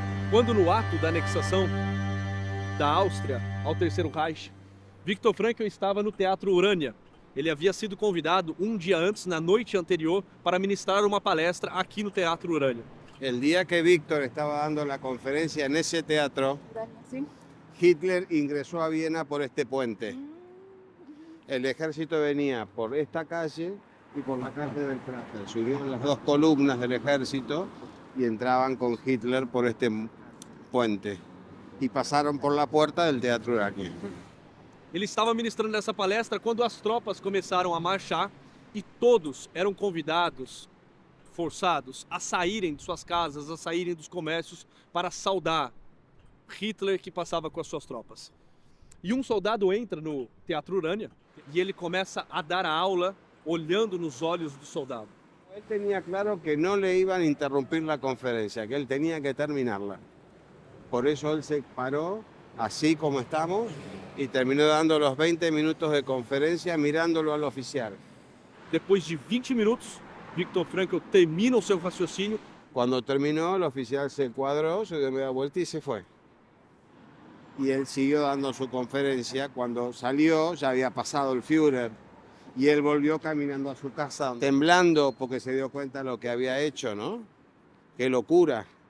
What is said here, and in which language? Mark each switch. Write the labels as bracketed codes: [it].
[pt] Quando no ato da anexação da Áustria ao Terceiro Reich, Viktor Frankl estava no Teatro Urânia. Ele havia sido convidado um dia antes, na noite anterior, para ministrar uma palestra aqui no Teatro Urânia. [es] El día que Víctor estaba dando la conferencia en ese teatro, Hitler ingresó a Viena por este puente. El ejército venía por esta calle y por la calle del Prater. Subían las dos columnas del ejército y entraban con Hitler por este puente. Y pasaron por la puerta del Teatro Urânia. [pt] Ele estava ministrando essa palestra quando as tropas começaram a marchar e todos eram convidados, forçados a saírem de suas casas, a saírem dos comércios para saudar Hitler que passava com as suas tropas. E um soldado entra no Teatro Urânia e ele começa a dar a aula olhando nos olhos do soldado. [es] Él tenía claro que no le iban a interrumpir la conferencia, que él tenía que terminarla. Por eso él se paró así como estamos y terminó dando los 20 minutos de conferencia mirándolo al oficial. [pt] Depois de 20 minutos, Viktor Frankl termina o seu raciocínio. [es] Cuando terminó, el oficial se cuadró, se dio media vuelta y se fue. Y él siguió dando su conferencia. Cuando salió, ya había pasado el Führer. Y él volvió caminando a su casa, temblando porque se dio cuenta de lo que había hecho, ¿no? ¡Qué locura!